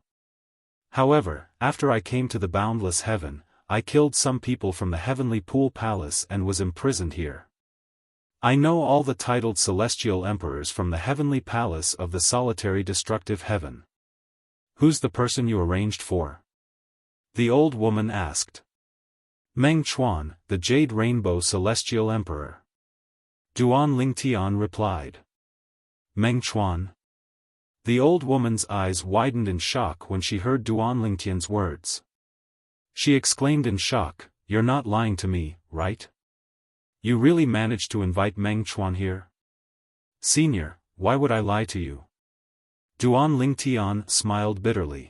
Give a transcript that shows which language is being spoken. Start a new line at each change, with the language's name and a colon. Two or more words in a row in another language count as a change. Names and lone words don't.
English: However, after I came to the boundless heaven, I killed some people from the Heavenly Pool Palace and was imprisoned here. I know all the titled celestial emperors from the Heavenly Palace of the solitary destructive heaven. Who's the person you arranged for? The old woman asked. Meng Chuan, the Jade Rainbow Celestial Emperor. Duan Lingtian replied. Meng Chuan? The old woman's eyes widened in shock when she heard Duan Lingtian's words. She exclaimed in shock, You're not lying to me, right? You really managed to invite Meng Chuan here? Senior, why would I lie to you? Duan Lingtian smiled bitterly.